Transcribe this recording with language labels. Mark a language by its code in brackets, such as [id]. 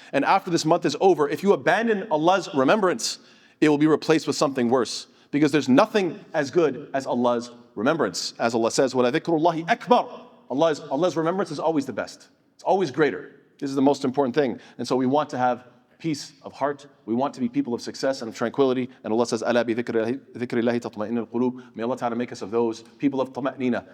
[en] And after this month is over, if you abandon Allah's remembrance, it will be replaced with something worse. Because there's nothing as good as Allah's remembrance. As Allah says, [ar] وَلَذِكْرُ اللَّهِ أَكْبَرُ. [en] Allah's remembrance is always the best. It's always greater. This is the most important thing. And so we want to have peace of heart. We want to be people of success and of tranquility. And Allah says, [ar] أَلَا بِذِكْرِ اللَّهِ تَطْمَئِنُّ الْقُلُوبُ. [en] May Allah Ta'ala make us of those people of tama'nina.